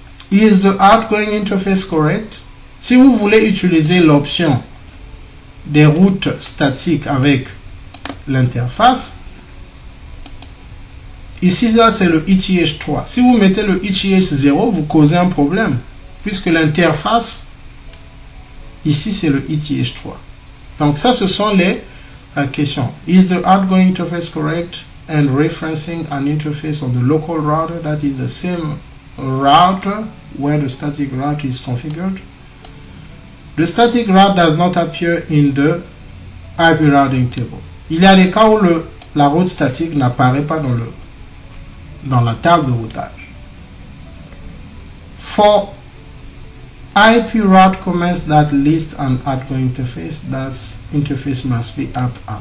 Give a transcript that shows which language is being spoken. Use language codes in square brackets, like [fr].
[en] Is the outgoing interface correct? [fr] Si vous voulez utiliser l'option des routes statiques avec l'interface, ici ça c'est le ETH3. Si vous mettez le ETH0, vous causez un problème puisque l'interface ici c'est le ETH3. Donc ça ce sont les questions. [en] Is the outgoing interface correct and referencing an interface on the local router that is the same router where the static route is configured? The static route does not appear in the IP routing table. [fr] Il y a des cas où la route statique n'apparaît pas dans la table de routage. [en] For IP route commands that list an outgoing interface, that interface must be up.